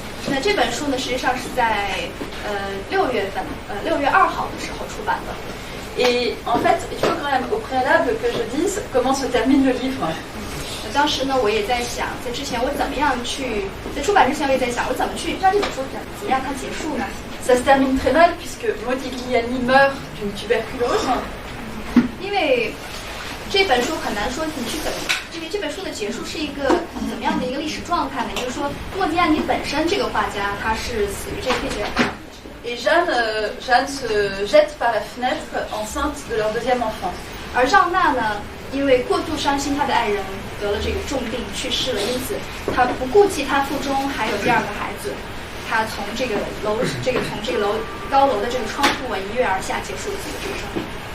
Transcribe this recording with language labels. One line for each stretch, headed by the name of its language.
Chinese: 那这本书呢，实际上是在6月份，6月2号的时候出版的。
French: Et en fait, il faut quand même au préalable que je dise comment se termine le livre.
Chinese: 当时呢，我也在想，在之前我怎么样去，在出版之前我也在想，我怎么去让这本书怎么让它结束呢？
French: Ça se termine très mal puisque Modigliani meurt d'une tuberculose.
Chinese: 因为这本书很难说你去怎么，因为这本书的结束是一个怎么样的一个历史状态呢？也就是说，莫迪亚尼本身这个画家他是死于这个肺结核。
French: Et Jeanne se jette par la fenêtre enceinte de leur 2e enfant.
Chinese: 而让娜呢，因为过度伤心她的爱人得了这个重病去世了，因此她不顾及她腹中还有第2个孩子，她从这个高楼的这个窗户一跃而下，结束了自己的这个生命。